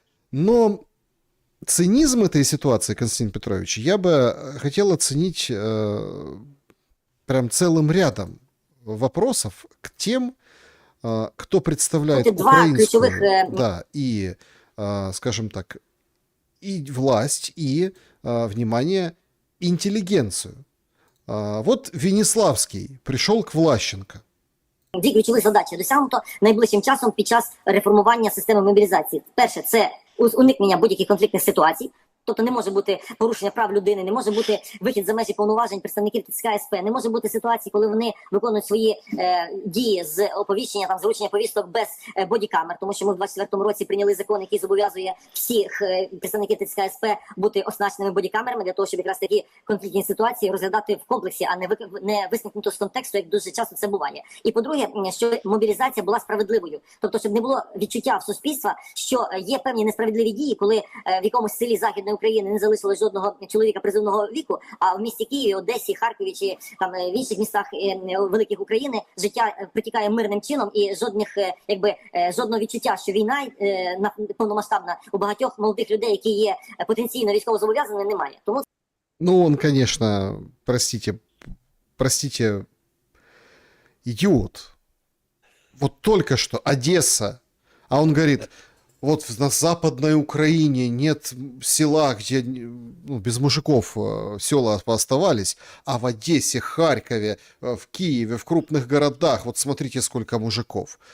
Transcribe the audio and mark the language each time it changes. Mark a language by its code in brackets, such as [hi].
[ru] Но цинизм этой ситуации, Константин Петрович, я бы хотел оценить прям целым рядом вопросов к тем, кто представляет украинскую, да, и, скажем так, и власть, и, внимание, інтелігенцію. [uk] От Веніславський прийшов к Влащенко. Дві ключові задачі досягнуто найближчим часом під час реформування системи мобілізації. Перше – це уникнення будь-яких конфліктних ситуацій. Тобто не може бути порушення прав людини, не може бути вихід за межі повноважень представників ТЦК СП, не може бути ситуації, коли вони виконують свої дії з оповіщення, там, зручення повісток без бодікамер, тому що ми в 24-му році прийняли закон, який зобов'язує всіх представників ТЦК СП бути оснащеними бодікамерами для того, щоб якраз такі конфліктні ситуації розглядати в комплексі, а не висмикнуто з контексту, як дуже часто це буває. І по-друге, що мобілізація була справедливою. Тобто, щоб не було відчуття в суспільства, що є певні несправедливі дії, коли в якомусь селі Західної України не залишилось жодного чоловіка призовного віку, а в місті Києві, Одесі, Харкові чи там в інших містах великих України життя протікає мирним чином і жодного відчуття, що війна повномасштабна у багатьох молодих людей, які є потенційно військовозобов'язаними, немає. Тому [ru] Ну, он, конечно, простите, идиот. Вот только что Одесса, а он говорит, вот на Западной Украине нет села, где без мужиков села оставались, а в Одессе, Харькове, в Киеве, в крупных городах, вот смотрите, сколько мужиков.